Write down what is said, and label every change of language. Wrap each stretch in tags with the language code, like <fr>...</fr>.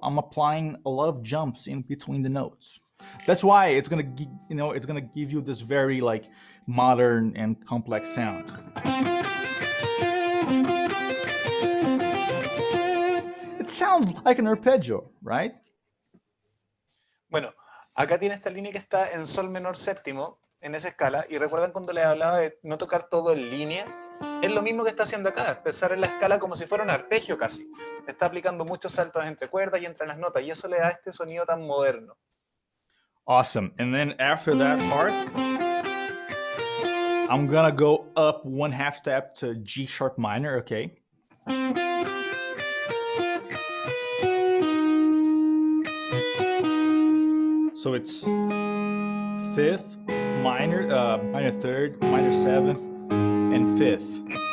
<en>I'm applying a lot of jumps in between the notes. That's why it's gonna give you this very like modern and complex sound. It sounds like an arpeggio, right?</en> <es>Bueno, acá tiene esta línea que está en sol menor séptimo, en esa escala, y recuerdan cuando les hablaba de no tocar todo en línea, es lo mismo que está haciendo acá, empezar en la escala como si fuera un arpegio casi. Está aplicando muchos saltos entre cuerdas y entre las notas, y eso le da este sonido tan moderno.</es> <en>Awesome. And then after that part, I'm gonna go up 1/2 step to G sharp minor, okay? So it's 5th, minor, minor 3rd, minor 7th, and 5th.</en>